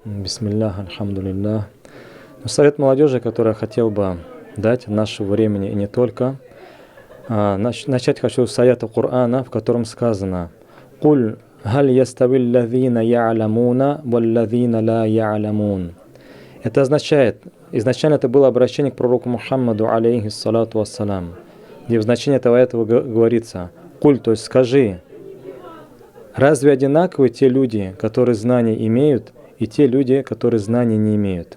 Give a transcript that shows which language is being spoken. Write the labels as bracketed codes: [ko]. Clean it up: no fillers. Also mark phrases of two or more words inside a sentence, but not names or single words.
[ar] بسم الله، الحمد لله. [ru] Совет молодежи, который я хотел бы дать нашего времени и не только. Начать хочу с аята Корана, в котором сказано: [ar] «قل هل يستوي الذين يعلمون والذين لا يعلمون». [ru] Это означает, изначально это было обращение к пророку Мухаммаду, [ar] عليه الصلاة والسلام, [ru] где в значении этого аята говорится: «Куль», то есть скажи, разве одинаковы те люди, которые знания имеют, и те люди, которые знаний не имеют?